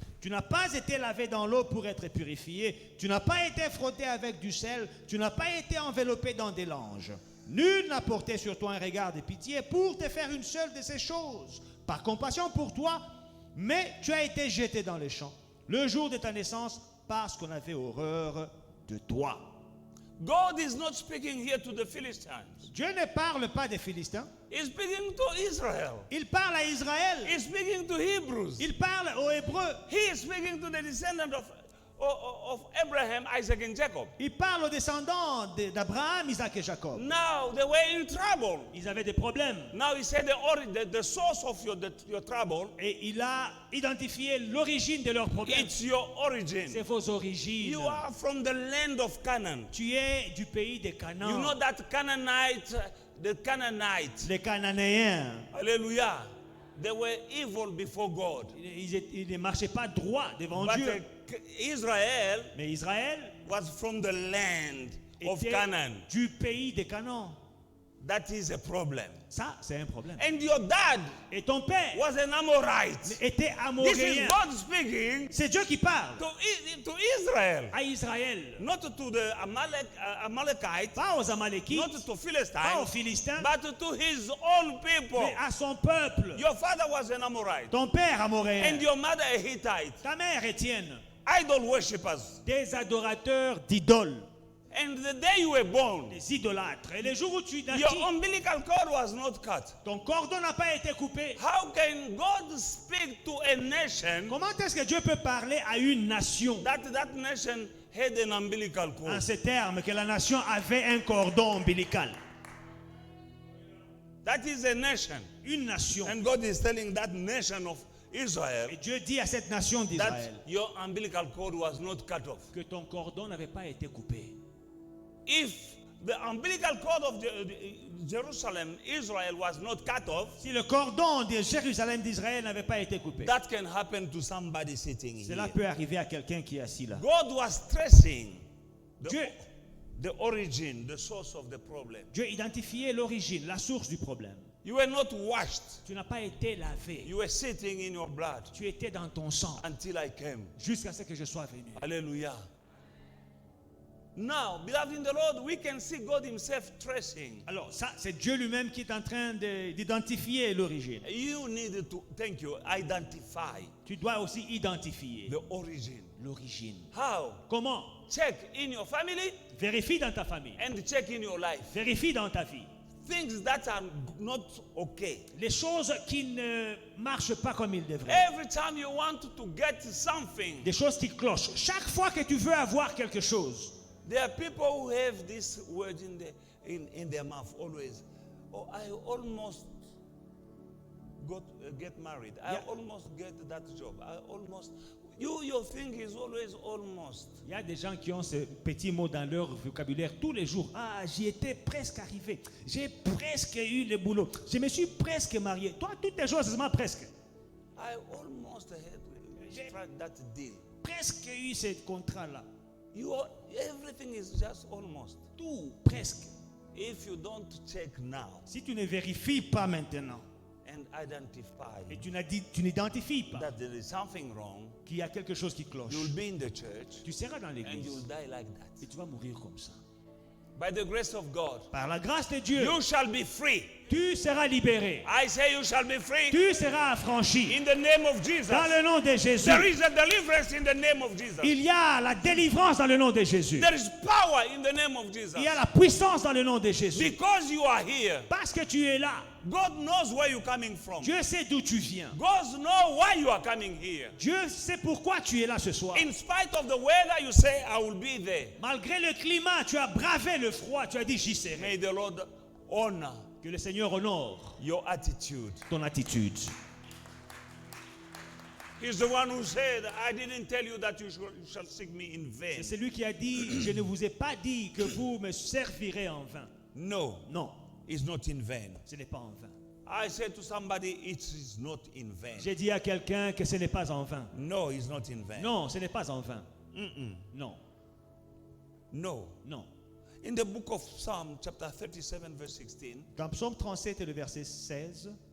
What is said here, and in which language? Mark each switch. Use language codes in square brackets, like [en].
[fr] Tu n'as pas été lavé dans l'eau pour être purifié. Tu n'as pas été frotté avec du sel. Tu n'as pas été enveloppé dans des langes. Nul n'a porté sur toi un regard de pitié pour te faire une seule de ces choses. Par compassion pour toi, mais tu as été jeté dans les champs. Le jour de ta naissance, parce qu'on avait horreur de toi. [en] God is not speaking here to the Philistines. [fr] Dieu ne parle pas des Philistins. [en] He's speaking to Israel. [fr] Il parle à Israël. [en] He's speaking to Hebrews. [fr] Il parle aux Hébreux. [en] He is speaking to the descendant of Abraham, Isaac, and Jacob. [fr] Il parle aux descendants d'Abraham, Isaac et Jacob. [en] Now they were in trouble. [fr] Ils avaient des problèmes. [en] Now he said the source of your trouble. [fr] Et il a identifié l'origine de leurs problèmes. [en] It's your origin. [fr] C'est vos origines. [en] You are from the land of Canaan. [fr] Tu es du pays des Canaan. [en] You know that Canaanite, the Canaanites. [fr] Les Cananéens. [en] Hallelujah. They were evil before God. [fr] Ils ne marchaient pas droit devant [en] But [fr] Dieu. [en] Israel [fr] Mais Israël [en] was from the land of [fr] était [en] Canaan. [fr] du pays des Canaan. [en] That is a problem. [fr] Ça, c'est un problème. [en] And your dad [fr] Et ton père [en] was an Amorite. [fr] était [en] This is [fr] amoréen. [en] God speaking [fr] C'est Dieu qui parle [en] to Israel, [fr] à Israël. [en] not to the Amalekites, [fr] Pas aux Amalékites, [en] not to [fr] pas aux [en] Philistines, [fr] Philistins, [en] but to his own people. [fr] mais à son peuple. [en] Your father was an Amorite, [fr] Ton père amoréen. [en] and your mother a Hittite. [fr] Ta mère Étienne. [en] Idol worshippers. [fr] Des adorateurs d'idoles. [en] And the day you were born, [fr] Des idolâtres. Et le jour où tu [en] your [fr] naquis, [en] umbilical cord was not cut. [fr] ton cordon n'a pas été coupé. [en] How can God speak to a nation [fr] Comment est-ce que Dieu peut parler à une nation [en] that nation had an umbilical cord? [fr] en ces termes que la nation avait un cordon ombilical? [en] That is a nation. [fr] Une nation. [en] And God is telling that nation of Israel [fr] Et Dieu dit à cette nation [en] that [fr] d'Israël [en] your umbilical cord was not cut off. [fr] que ton cordon n'avait pas été coupé. [en] if the umbilical cord of Jerusalem, Israel, was not cut off, [fr] Si le cordon de Jérusalem d'Israël n'avait pas été coupé, [en] that can happen to somebody sitting [fr] cela [en] here. [fr] peut arriver à quelqu'un qui est assis là. [en] God was tracing [fr] Dieu, [en] the origin, the source of the problem. [fr] Dieu identifiait l'origine, la source du problème. [en] You were not washed. [fr] Tu n'as pas été lavé. [en] You were sitting in your blood [fr] Tu étais dans ton sang [en] until I came. [fr] jusqu'à ce que je sois venu. [en] Hallelujah. Now, beloved in the Lord, we can see God Himself tracing. [fr] Alors ça, c'est Dieu lui-même qui est en train d'identifier l'origine. [en] You need to, thank you, identify [fr] Tu dois aussi identifier [en] the origin. [fr] l'origine. [en] How? [fr] Comment? [en] Check in your family [fr] Vérifie dans ta famille. [en] and check in your life. [fr] Vérifie dans ta vie. [en] Things that are not okay. [fr] Les choses qui ne marchent pas comme ils devraient. [en] Every time you want to get something, [fr] Des choses qui clochent. Chaque fois que tu veux avoir quelque chose, [en] there are people who have this word in their mouth always. Oh, I almost get married. I Yeah. almost get that job. I almost. Your thing is always almost. [fr] il y a des gens qui ont ce petit mot dans leur vocabulaire tous les jours. Ah, j'y étais presque arrivé. J'ai presque eu le boulot. Je me suis presque marié. Toi, toutes tes choses, c'est seulement presque. [en] I almost had struck that deal. [fr] Presque eu ce contrat-là. [en] Everything is just almost. [fr] Tout, presque. [en] If you don't check now [fr] Si tu ne vérifies pas maintenant [en] and identify [fr] et tu n'identifies pas [en] that there is something wrong, [fr] qu'il y a quelque chose qui cloche, [en] you'll be in the church [fr] tu seras dans [en] and you'll [fr] l'église [en] die like that. [fr] et tu vas mourir comme ça. [en] By the grace of God, [fr] Par la grâce de Dieu, [en] you shall be free. [fr] tu seras libéré. [en] I say you shall be free [fr] Tu seras affranchi. [en] in the name of Jesus. [fr] Dans le nom de Jésus. [en] There is a deliverance in the name of Jesus. [fr] Il y a la délivrance dans le nom de Jésus. [en] There is power in the name of Jesus. [fr] Il y a la puissance dans le nom de Jésus. [en] Because you are here, [fr] Parce que tu es là, [en] God knows where you're coming from. [fr] Dieu sait d'où tu viens. [en] God knows why you are coming here. [fr] Dieu sait pourquoi tu es là ce soir. [en] In spite of the weather, you say, I will be there. [fr] Malgré le climat, tu as bravé le froid, tu as dit j'y serai. [en] May the Lord honor [fr] Que le Seigneur honore [en] your attitude. [fr] ton attitude. [en] He's the one who said, I didn't tell you that you shall seek me in vain. [fr] C'est celui qui a dit, je ne vous ai pas dit que vous me servirez en vain. [en] No, [fr] Non, [en] it's not in vain. [fr] ce n'est pas en vain. [en] I said to somebody, it is not in vain. [fr] J'ai dit à quelqu'un que ce n'est pas en vain. [en] No, it's not in vain. [fr] Non, ce n'est pas en vain. Mm-mm. Non, [en] No. [fr] non. [en] In the book of Psalm, chapter 37, verse 16, [fr] Dans Psaume 37 et le verset 16,